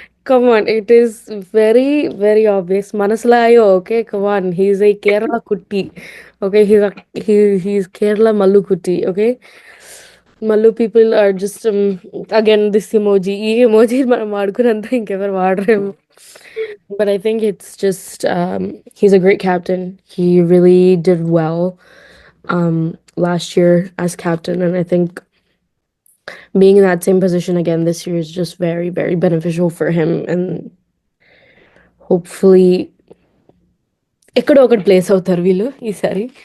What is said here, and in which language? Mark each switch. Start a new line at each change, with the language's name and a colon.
English: Come on, it is very, very obvious. Manaslayo, okay, come on. He's a Kerala Kutti. Okay, he's Kerala Mallu Kutti, okay? Mallu people are just again this emoji.
Telugu: ఈ emoji మనం వాడుకున్నంత ఇంకెవరు వాడరేమో.
English: But I think it's just he's a great captain. He really did well last year as captain, and I think being in that same position again this year is just very, very beneficial for him, and hopefully
Telugu: ఎక్కడో ఒకటి place అవుతారు వీళ్ళు ఈసారి.